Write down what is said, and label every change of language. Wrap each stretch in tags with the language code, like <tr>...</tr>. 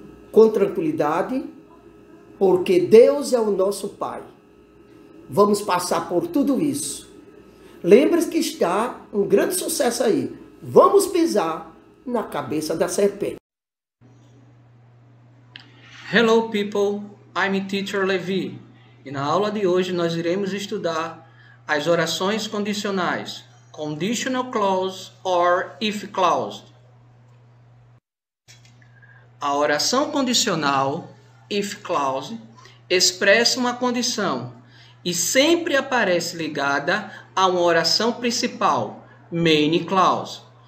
<pt>Com tranquilidade, porque Deus é o nosso Pai. Vamos passar por tudo isso. Lembre-se que está um grande sucesso aí. Vamos pisar na cabeça da serpente.</pt> <en>Hello people, I'm Teacher Levi.</en> <pt>E na aula de hoje nós iremos estudar as orações condicionais,</pt> <en>conditional clause or if clause.</en> <pt>A oração condicional, if clause, expressa uma condição e sempre aparece ligada a uma oração principal, main clause.</pt>